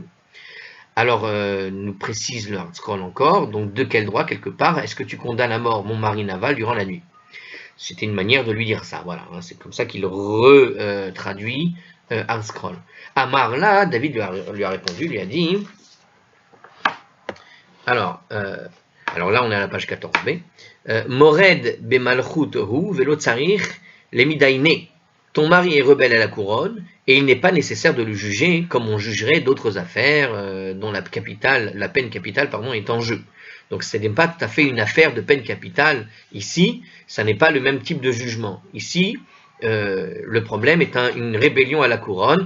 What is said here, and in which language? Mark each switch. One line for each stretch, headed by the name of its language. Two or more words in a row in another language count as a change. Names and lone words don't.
French: Alors, nous précise le Hard-Scroll encore, donc de quel droit, quelque part, est-ce que tu condamnes à mort mon mari Naval durant la nuit? C'était une manière de lui dire ça, voilà, hein, c'est comme ça qu'il traduit Hard-Scroll. Amar là, David lui a répondu, lui a dit, alors là on est à la page 14b,
Hebrew: מורד במלכות הוא ולא צריך להידון.
French: Ton mari est rebelle à la couronne, et il n'est pas nécessaire de le juger comme on jugerait d'autres affaires dont la peine capitale est en jeu. Donc ce n'est pas tout à fait une affaire de peine capitale ici, ça n'est pas le même type de jugement. Ici, le problème est une rébellion à la couronne.